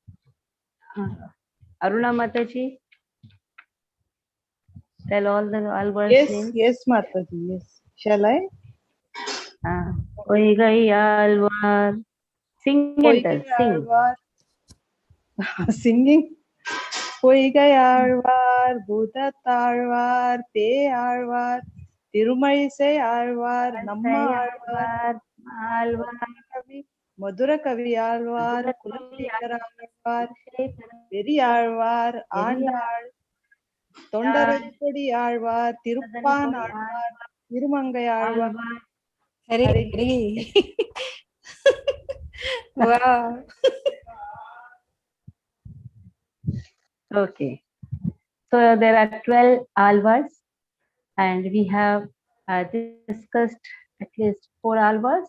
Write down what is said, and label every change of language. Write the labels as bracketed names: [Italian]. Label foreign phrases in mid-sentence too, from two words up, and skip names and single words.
[English] Aruna Mataji, tell all the Alvar's Yes, names. yes, Mataji, yes. Shall I? Oigai Alvar. Sing and tell, sing. Singing. Poigai Alvar, Bhudatarvar, Pe Alvar, Tirumalisai Alvar, Namma Alvar, Alvar. Madhura Kavi Alvar, Kulashekara Alvar, Peri Alvar, Andal, Tondaredipudi Alvar, Tiruppan Alvar, Tirumangai Alvar. Hare. Wow. Okay. So there are 12 Alvars, and we have discussed at least 4 Alvars.